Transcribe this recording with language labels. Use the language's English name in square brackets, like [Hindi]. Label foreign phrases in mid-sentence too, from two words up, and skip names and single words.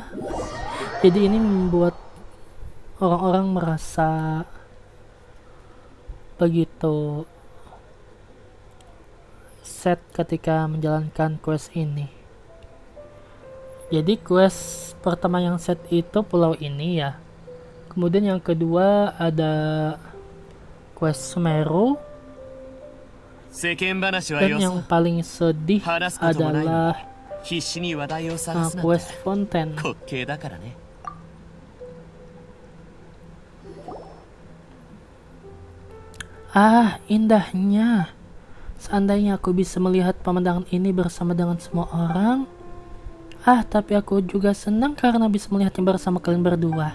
[Indonesian] Jadi ini membuat orang-orang merasa begitu sad ketika menjalankan quest ini. Jadi quest pertama yang sad itu pulau ini ya. Kemudian yang kedua ada quest Sumeru. [Japanese] 世間話は [Indonesian] Dan [Japanese] よ [Indonesian] yang [Japanese] そ [Indonesian] paling sedih [Japanese] 話すこともないのに [Indonesian] adalah [Japanese] 必死に話題を探すなんて [Indonesian] quest Fontaine. [Japanese] 滑稽だからね。 [Indonesian] Ah, indahnya. Seandainya aku bisa melihat pemandangan ini bersama dengan semua orang. Ah, tapi aku juga senang karena bisa melihatnya bersama kalian berdua.